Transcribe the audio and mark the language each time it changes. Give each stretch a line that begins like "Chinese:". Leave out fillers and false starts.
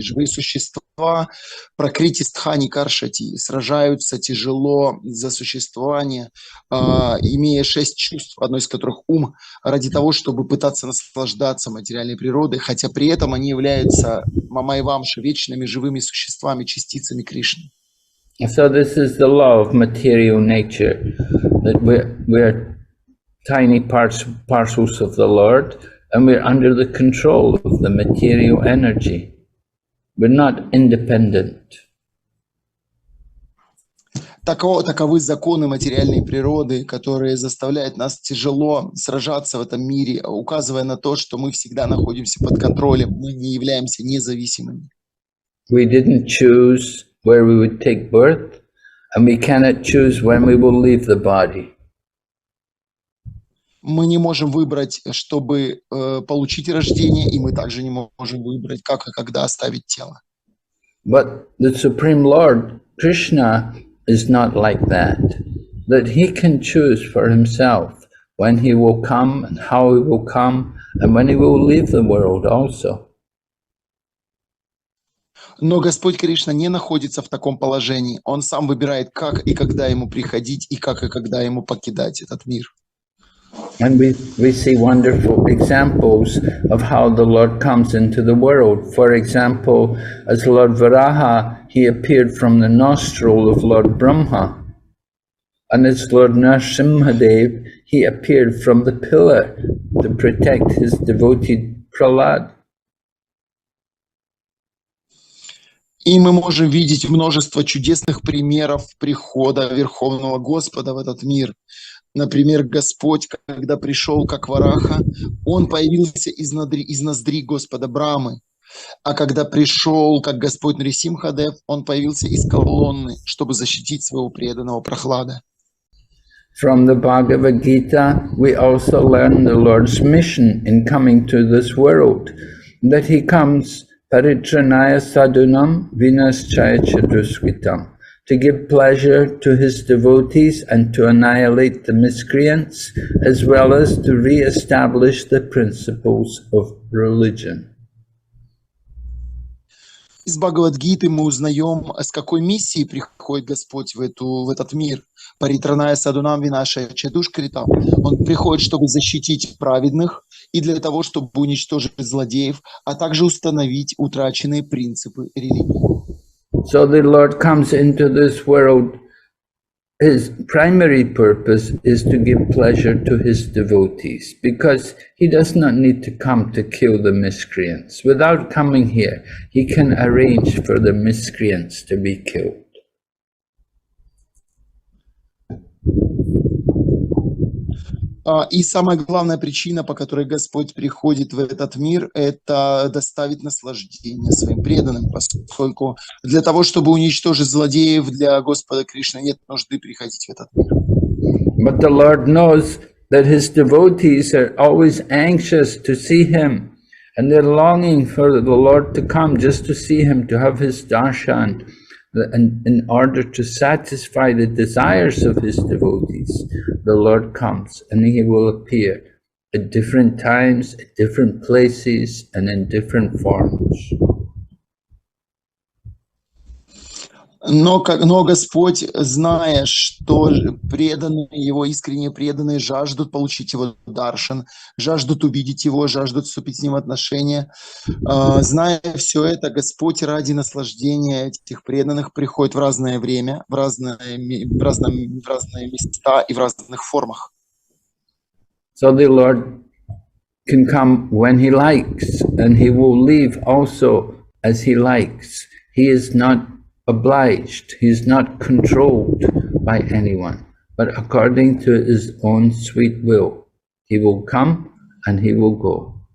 Russian: Живые существа
Sanskrit: пракрити стхани каршати
Russian: сражаются тяжело за существование, имея 6 чувств, одно из которых ум, ради того, чтобы пытаться наслаждаться материальной природой, хотя при этом они являются мамай вамша вечными живыми существами, частицами Кришны.
English: So this is the law of material nature, that we're tiny parcels of the Lord, and we're under the control of the material energy. We're not independent.
Russian: Таковы законы материальной природы, которые заставляют нас тяжело сражаться в этом мире, указывая на то, что мы всегда находимся под контролем, мы не являемся независимыми.
English: We didn't choose where we would take birth, and we cannot choose when we will leave the body.
Russian: Мы не можем выбрать, чтобы получить рождение, и мы также не можем выбрать, как и когда оставить тело.
English: But the Supreme Lord, Krishna, is not like that. That He can choose for Himself when He will come and how He will come, and when He will leave the world also.
Russian: Но Господь Кришна не находится в таком положении. Он сам выбирает, как и когда Ему приходить, и как и когда Ему покидать этот мир.
English: And we see wonderful examples of how the Lord comes into the world. For example, as Lord Varaha, He appeared from the nostril of Lord Brahma. And as Lord Narasimha, He appeared from the pillar to protect His devoted Prahlad.
Russian: И мы можем видеть множество чудесных примеров прихода Верховного Господа в этот мир. Например, Господь, когда пришел как Вараха, Он появился из ноздрей Господа Брамы. А когда пришел как Господь Нарасимха, Он появился из колонны, чтобы защитить своего преданного Прохлада.
English: From the Bhagavad Gita, we also learn the Lord's mission in coming to this world, that He comes
Sanskrit: paritranaya sadhunam vinaschaya chaduskritam,
English: to give pleasure to His devotees and to annihilate the miscreants, as well as to re-establish the principles of religion.
Russian: Из Бхагавадгиты мы узнаем, с какой миссией приходит Господь в этот мир.
Sanskrit: Паритраная садунам винаша чадушкритам.
Russian: Он приходит, чтобы защитить праведных и для того, чтобы уничтожить злодеев, а также установить утраченные принципы религии.
English: So the Lord comes into this world. His primary purpose is to give pleasure to his devotees, because he does not need to come to kill the miscreants. Without coming here, he can arrange for the miscreants to be killed.
Russian: И самая главная причина, по которой Господь приходит в этот мир, это доставить наслаждение своим преданным, поскольку для того, чтобы уничтожить злодеев, для Господа Кришны нет нужды приходить в этот мир.
English: But the Lord knows that his devotees are always anxious to see him, and they're longing for the Lord to come just to see him, to have his darshan. And in order to satisfy the desires of his devotees, the Lord comes and he will appear at different times, at different places, and in different forms.
Russian: Но Господь, зная, что преданные Его, искренне преданные, жаждут получить Его даршан, жаждут увидеть Его, жаждут вступить с Ним в отношения, зная все это, Господь ради наслаждения этих преданных приходит в разное время, в разные места и в разных формах.
English: So the Lord can come when He likes, and He will leave also as He likes. He is not obliged, he is not controlled by anyone, but according to his own sweet will, he will come and he will go.